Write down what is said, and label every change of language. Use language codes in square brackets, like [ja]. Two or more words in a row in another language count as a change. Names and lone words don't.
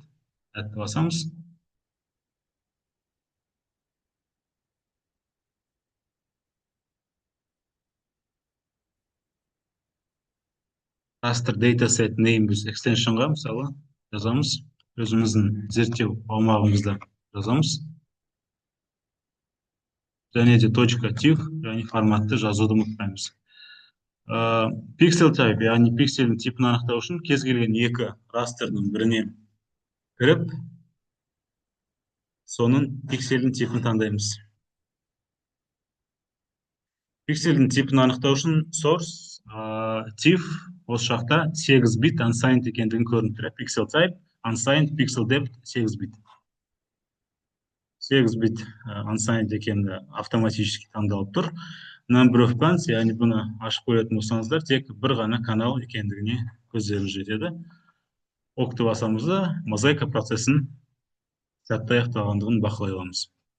[kk] Әтті басамыз. [en] Raster Dataset Name [kk] біз extensionға, мысалы, жазамыз. Өзіміздің зерттеу аумағымызда жазамыз. Және де .tif, яғни форматты жазуды ұмытпаймыз. [en] Pixel type, [kk] яғни пиксельдің типін анықтау үшін кез келген екі растрдың біріне кіріп, соның пиксельдің типін таңдаймыз. Пиксельдің типін анықтау үшін source, tif, осы жақта 8 бит unsigned екендігін көрініп тұр. [en] Pixel type, unsigned, pixel depth 8 бит. [kk] 8 бит unsigned екенді автоматически таңдалып тұр. [en] Number of bands, [kk] яғни бұны ашып көретін болсаңыздар, тек бір ғана канал екендігіне көздеріңіз жетеді. Окты басамызда мозаика процесін сәтті аяқталғандығын бақылай аламыз.